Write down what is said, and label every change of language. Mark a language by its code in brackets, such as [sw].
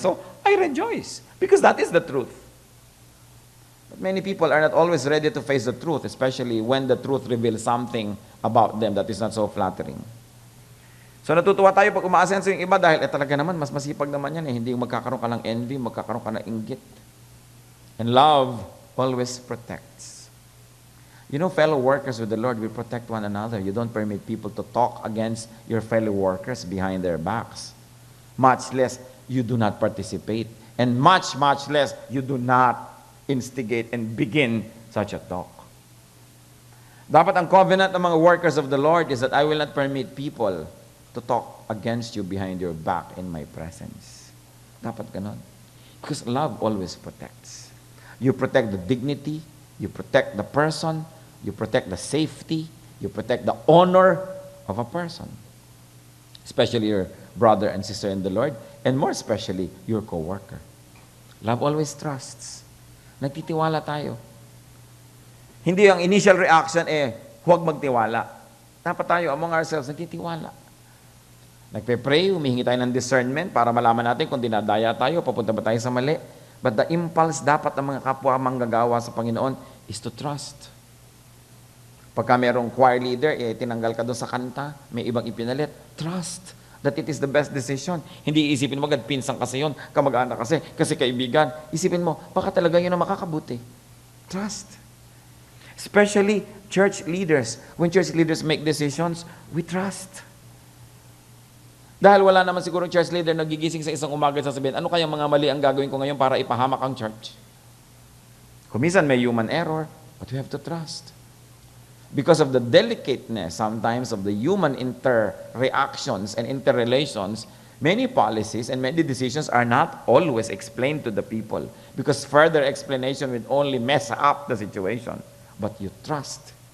[en] So, I rejoice. Because that is the truth. But many people are not always ready to face the truth, especially when the truth reveals something about them that is not so flattering. [tl] So natutuwa tayo pag umaasenso yung iba dahil talaga naman, mas masipag naman yan Hindi magkakaroon ka ng envy, magkakaroon ka ng inggit. [en] And love always protects. You know, fellow workers with the Lord, we protect one another. You don't permit people to talk against your fellow workers behind their backs. Much less, you do not participate. And much, much less, you do not instigate and begin such a talk. Dapat ang covenant ng mga workers of the Lord is that I will not permit people to talk against you behind your back in my presence. [tl] Dapat ganon. [en] Because love always protects. You protect the dignity, you protect the person, you protect the safety, you protect the honor of a person. Especially your brother and sister in the Lord, and more especially your co-worker. Love always trusts. [tl] Nagtitiwala tayo. Hindi ang initial reaction huwag magtiwala. Dapat tayo among ourselves nagtitiwala. Nagpe-pray, humihingi tayo ng discernment para malaman natin kung dinadaya tayo, papunta ba tayo sa mali. [en] But the impulse [tl] dapat ng mga kapwa manggagawa sa Panginoon is to trust. Pagka merong choir leader, tinanggal ka doon sa kanta, may ibang ipinalit, [en] trust that it is the best decision. [tl] Hindi isipin mo, agad pinsang kasi yun, kamag-anak kasi kaibigan. Isipin mo, baka talaga yun ang makakabuti. Trust. [en] Especially church leaders. When church leaders make decisions, we trust. [tl] Dahil wala naman siguro church leader nagigising sa isang umaga at sasabihin, ano kayang mga mali ang gagawin ko ngayon para ipahamak ang church? [en] Kuminsan may human error, but we have to trust. Because of the delicateness sometimes of the human inter-reactions and interrelations, many policies and many decisions are not always explained to the people because further explanation would only mess up the situation. But you trust.